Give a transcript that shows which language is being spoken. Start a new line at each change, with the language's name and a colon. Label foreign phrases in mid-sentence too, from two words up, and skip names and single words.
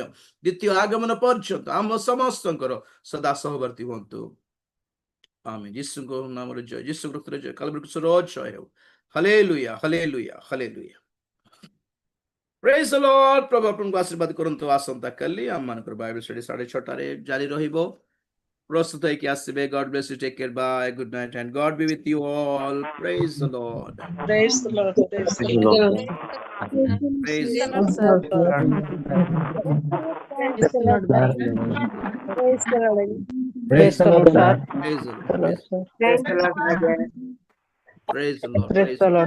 Odia: ଦ୍ୱିତୀୟ ଆଗମନ ପର୍ଯ୍ୟନ୍ତ ଆମ ସମସ୍ତଙ୍କର ସଦା ସହବର୍ତ୍ତୀ ହୁଅନ୍ତୁ ଆମେନ୍ ଯୀଶୁଙ୍କ ନାମରେ ଜୟ ଯୀଶୁ ଖ୍ରୀଷ୍ଟର ଜୟ କାଲବରୀ କ୍ରୁଶର ଜୟ ହେଉ ହାଲେଲୁୟା ହାଲେଲୁୟା ହାଲେଲୁୟା
English: praise the Lord
Odia: ପ୍ରଭୁ ଆପଣଙ୍କୁ ଆଶୀର୍ବାଦ କରନ୍ତୁ ଆସନ୍ତା କାଲି ଆମମାନଙ୍କର
English: Bible study
Odia: 6:30 ଜାରି ରହିବ ପ୍ରସ୍ତୁତ ହେଇକି ଆସିବେ
English: God bless you take care bye good night and God be with you all praise the Lord Praise the Lord. Praise the Praise the Lord. Lord. Praise Praise the the Lord. Lord. Praise the Lord. Praise the Lord. Praise the Lord, sir. Praise the Lord. Praise the Lord. Praise the Lord. Praise Praise the Lord. the Lord, sir.